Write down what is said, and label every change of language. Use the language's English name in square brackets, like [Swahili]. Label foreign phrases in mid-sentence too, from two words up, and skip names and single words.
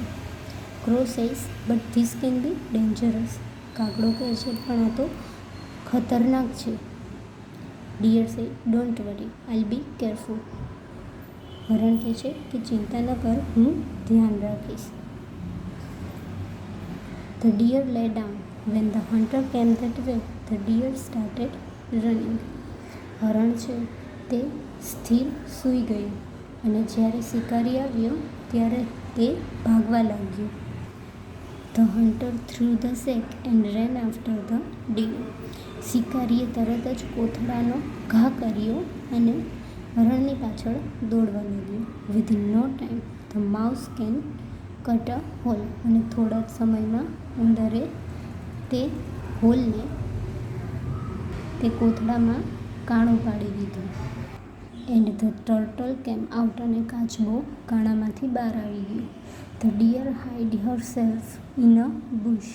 [English] crow says but this can be dangerous. [Gujarati] કાગડો કહે છે પણ આ તો ખતરનાક છે. [English] deer say don't worry, I'll be careful. [Gujarati] હરણ કહે છે કે ચિંતા ન કર, હું ધ્યાન રાખીશ. [English] The deer lay down. When the hunter came that way, the deer started running. [Gujarati] હરણ છે તે સ્થિર સૂઈ ગયું અને જ્યારે શિકારી આવ્યો ત્યારે તે ભાગવા લાગ્યું. [English] The hunter threw the sack and ran after the deer. [Gujarati] શિકારીએ તરત જ કોથળાનો ઘા કર્યો અને હરણની પાછળ દોડવા લાગ્યો. [English] Within no time, the mouse can cut a hole. [Gujarati] અને થોડા જ સમયમાં ઉંદરે તે હોલને તે કોથળામાં કાણું પાડી દીધું. [English] and the turtle came out. [Gujarati] અને કાચબો કાણામાંથી બહાર આવી ગયો. [English] the deer hide herself in a bush.